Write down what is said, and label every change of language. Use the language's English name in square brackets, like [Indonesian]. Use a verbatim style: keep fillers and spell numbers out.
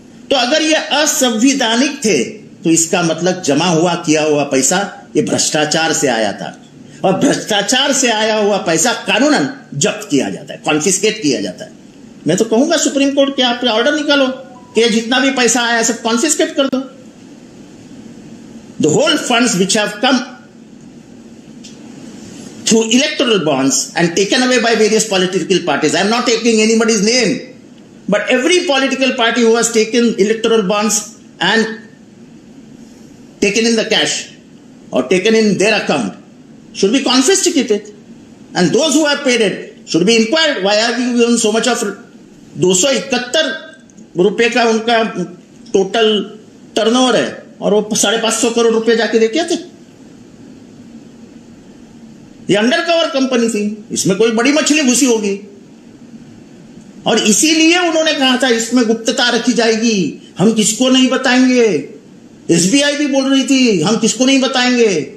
[Hindi] तो अगर ये असंवैधानिक थे तो इसका मतलब जमा हुआ किया हुआ पैसा ये भ्रष्टाचार से आया था, और भ्रष्टाचार से आया हुआ पैसा कानूनन जब्त किया जाता है, कॉन्फिस्केट किया जाता है। मैं तो कहूंगा सुप्रीम कोर्ट के आप ऑर्डर निकालो कि जितना भी पैसा आया सब कॉन्फिस्केट कर दो, [English] The whole funds which have come through electoral bonds and taken away by various political parties. I am not taking anybody's name, but every political party who has taken electoral bonds and taken in the cash और taken in their account should be confiscated, and those who have paid it should be inquired. Why are you given so much of [Hindi] दो सौ इकहत्तर रुपए का उनका total turnover है और वो साढ़े पांच सौ करोड़ रुपए जाके देखे थे। ये अंडर कवर कंपनी थी, इसमें कोई बड़ी मछली घुसी होगी और इसीलिए उन्होंने कहा था इसमें गुप्तता रखी जाएगी, हम किसको नहीं बताएंगे। एसबीआई भी बोल रही थी हम किसको नहीं बताएंगे।